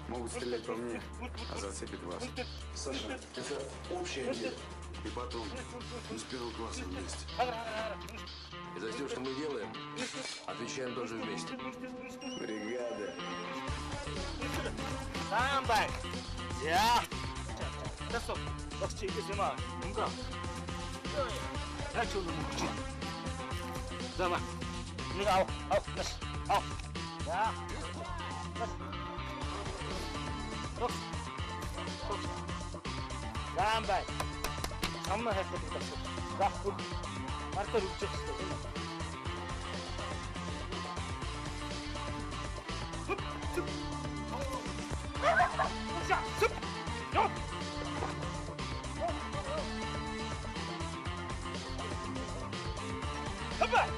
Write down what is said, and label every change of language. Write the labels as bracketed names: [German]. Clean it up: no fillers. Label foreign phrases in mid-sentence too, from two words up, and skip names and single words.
[Russian] стрелять по мне, а зацепит вас. Саша, это общее дело. И потом, мы с первого класса вместе. И за все, что мы делаем, отвечаем тоже вместе. Бригада. Самбай! Я! [Korean] 됐어. 역시 이겼지만 뭔가 탈출을 못지. 잠깐만. 네가 아웃, 다시, 아웃. 야, 다시. [Russian] Самбай. Самма хайхад [Korean] 됐어. 자, 마르터 움직였어. 자, 습. 요. 한번.